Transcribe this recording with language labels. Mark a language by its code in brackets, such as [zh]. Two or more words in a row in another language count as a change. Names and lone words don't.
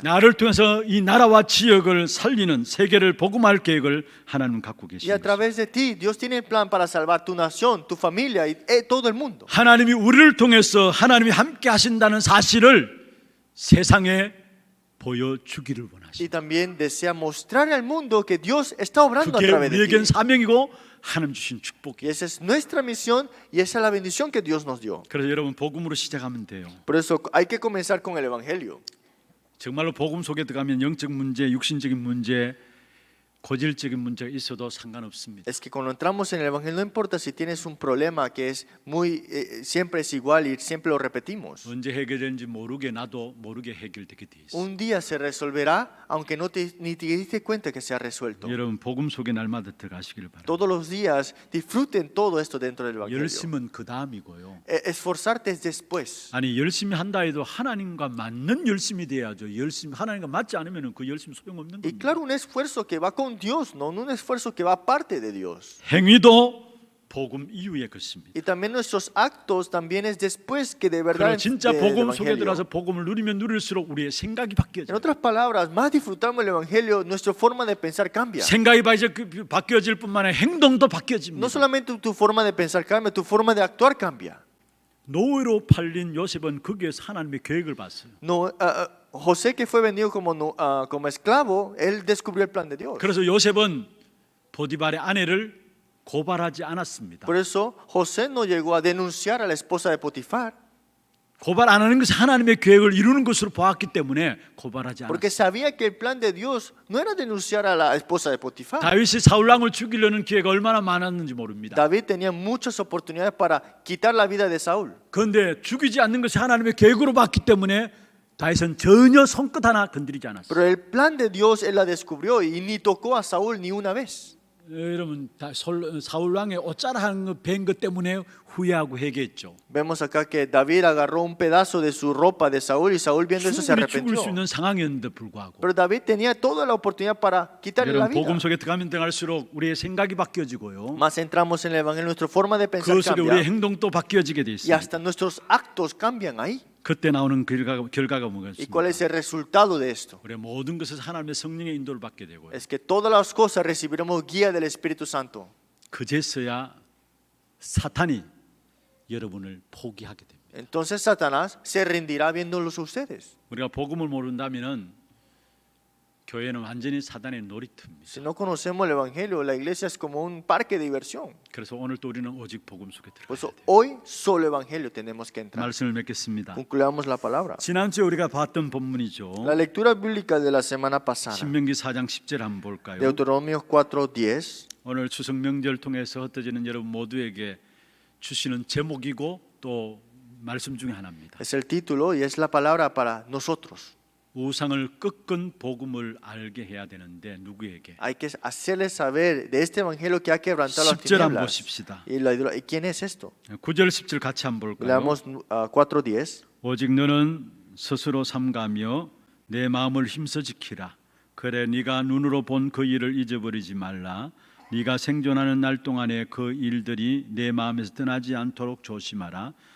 [ko] 나를 통해서 이 나라와 지역을 살리는 세계를 복음할 계획을 하나님은 갖고 [es] Y a [ko] 계십니다. [es] través de ti Dios tiene el plan para salvar tu nación, tu familia y todo el mundo. [ko] 하나님이 우리를 통해서 하나님이 함께 하신다는 사실을 세상에 보여주기를 [es] Y [ko] 원하십니다. [es] también desea mostrar al mundo que Dios está obrando a [ko] 그게 [es] través de [ko] 우리에겐 [es] ti. [ko] 사명이고 하나님 주신 [es] Y [ko] 축복이에요. [es] esa es nuestra misión y esa es la bendición que Dios nos dio. [ko] 그래서 여러분 복음으로 시작하면 돼요. [es] Por eso hay que comenzar con el Evangelio. [ko] 정말로 복음 속에 들어가면 영적 문제, 육신적인 문제, 고질적인 문제가 있어도 상관없습니다. [es] Es que cuando entramos en el Evangelio, no importa si tienes un problema que es siempre es igual y siempre lo repetimos. [ko] 언제 해결되는지 모르게 나도 모르게 해결되게 돼 있어. [es] Un día se resolverá, aunque ni te diste cuenta que se ha resuelto. [ko] 여러분 복음 속에 날마다 들어가시기를 바랍니다. [es] Todos los días disfruten todo esto dentro del Evangelio. [ko] 열심은 그 다음이고요. [es] Esforzarte es después. [ko] 아니 열심히 한다 해도 하나님과 맞는 열심이 돼야죠. 열심히 하나님과 맞지 않으면 그 열심 소용없는 [es] Y [ko] 겁니다. [es] claro, un esfuerzo que va con Dios, no un esfuerzo que va aparte de Dios. [ko] 행위도 복음 이후의 것입니다. [es] Y también nuestros actos también es después que de [ko] 그리고 [es] verdad [ko] 진짜 [es] del [ko] 복음 속에 [es] Evangelio. [ko] 들어가서 복음을 누리면 누릴수록 우리의 생각이 [es] En [ko] 바뀌어져요. [es] otras palabras, más disfrutamos el Evangelio, nuestra forma de pensar cambia. [ko] 생각이 바뀌어질 뿐만 아니라 행동도 바뀌어집니다. [es] No solamente tu forma de pensar cambia, tu forma de actuar cambia. [ko] 노예로 팔린 요셉은 거기에서 하나님의 계획을 봤어요. [es] No, José, que fue vendido como esclavo, él descubrió el plan de Dios. [ko] 그래서 요셉은 보디발의 아내를 고발하지 않았습니다. [es] Por eso José no llegó a denunciar a la esposa de Potifar, [ko] 고발 안 하는 것은 하나님의 계획을 이루는 것으로 보았기 때문에 고발하지 [es] porque [ko] 않았어요. [es] sabía que el plan de Dios no era denunciar a la esposa de Potifar. [ko] 다윗이 사울 왕을 죽이려는 기회가 얼마나 많았는지 모릅니다. [es] David tenía muchas oportunidades para quitar la vida de Saúl, [ko] 그런데 죽이지 않는 것이 하나님의 계획으로 봤기 때문에 다윗은 전혀 손끝 하나 건드리지 않았어요. [es] pero el plan de Dios él la descubrió y ni tocó a Saúl ni una vez. [ko] 여러분 사울 왕의 옷자락한 거 벤 것 때문에 후회하고 회개했죠. [es] Vemos acá que David agarró un pedazo de su ropa de Saúl y Saúl viendo eso se [ko] 충분히 죽을 [es] arrepintió. [ko] 수 있는 상황이었는데 불구하고 [es] Pero David tenía toda la oportunidad para quitarle la [ko] 여러분 [es] vida. [ko] 복음 속에 들어가면 들어갈수록 우리의 생각이 바뀌어지고요. [es] Más entramos en el Evangelio, nuestra forma de pensar [ko] 그 속에 우리의 [es] cambia [ko] 행동도 바뀌어지게 돼 [es] y [ko] 있습니다. [es] hasta nuestros actos cambian ahí. [ko] 그때 나오는 결과가 [es] ¿Y [ko] 뭐겠습니까? [es] cuál es el resultado de esto? [ko] 우리의 모든 것을 하나님의 성령의 인도를 받게 되고요. [es] Es que todas las cosas recibiremos guía del Espíritu Santo. [ko] 그제서야 사탄이 여러분을 포기하게 됩니다. [es] Entonces Satanás se rendirá viéndolos a ustedes. [ko] 우리가 복음을 모른다면은 교회는 완전히 사단의 놀이터입니다. [es] Si no conocemos el Evangelio, la iglesia es como un parque de diversión. [ko] 그래서 오늘 또 우리는 오직 복음 속에 [es] Por eso [ko] 들어가야 돼요. [es] hoy solo Evangelio tenemos que entrar. [ko] 말씀을 맺겠습니다. [es] Concluyamos la palabra. [ko] 지난주에 우리가 봤던 본문이죠. [es] La lectura bíblica de la semana pasada, [ko] 신명기 4장 10절 한번 볼까요? [es] Deuteronomio 4:10. [ko] 오늘 추석 명절 통해서 흩어지는 여러분 모두에게 주시는 제목이고 또 말씀 중에 하나입니다. [es] Es el título y es la palabra para nosotros. [ko] 우상을 꺾은 복음을 알게 해야 되는데 누구에게? [es] Hay que hacerles saber de este evangelio que ha quebrantado las [ko] 10절 한번 [es] tinieblas. [ko] 보십시다. [es] ¿Y quién es esto? [ko] 9절 10절 같이 한번 볼까요? [es] Leamos 4:10. [ko] 오직 너는 스스로 삼가며 내 마음을 힘써 지키라. 그래 네가 눈으로 본 그 일을 잊어버리지 말라. 네가 생존하는 날 동안에 그 일들이 내 마음에서 떠나지 않도록 조심하라.